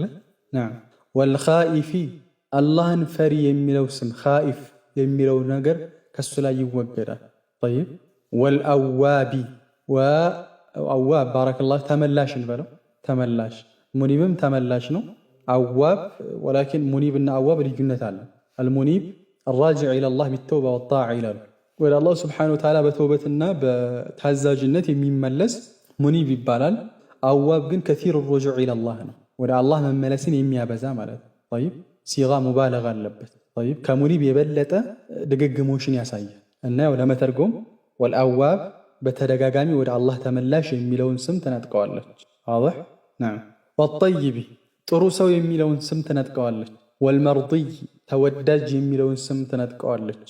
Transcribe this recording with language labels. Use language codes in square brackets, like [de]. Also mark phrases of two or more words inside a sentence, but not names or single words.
[ar] نعم والخائف [am] አላህን ፈሪ የሚለው ስም ኻኢፍ የሚለው ነገር ከሱ ላይ ይወገዳል። [ar] طيب والأواب أواب بارك الله [am] ተመላሽን በለው ተመላሽ ሙኒብም ተመላሽ ነው። [ar] أواب ولكن [am] ሙኒብና አዋብ ልዩነት አለ። አልሙኒብ [ar] الراجع إلى الله بالتوبة والطاعة [am] ይላሉ። ወደ አላህ [ar] سبحانه وتعالى [am] በተውበትና በታዛዥነት የሚመለስ ሙኒብ ይባላል። አዋብ ግን ከሲር [ar] الرجوع إلى الله [am] ነው፣ ወደ አላህ መመለስን የሚያበዛ ማለት ነው። طيب [ar] صيغة مبالغة [am] አለበት። طيب ከሙኒብ የበለጠ ድግግሞሽን ያሳያል እና ያው ለመተርጎም ወልአዋብ በተደጋጋሚ ወደ አላህ ተመላሽ የሚለውን ስም ትነጥቀዋለች። [ar] واضح نعم والطيب [am] ጥሩ ሰው የሚለውን ስም ትነጥቀዋለች። ወልመርضይ ተወዳጅ የሚለውን ስም ትነጥቀዋለች።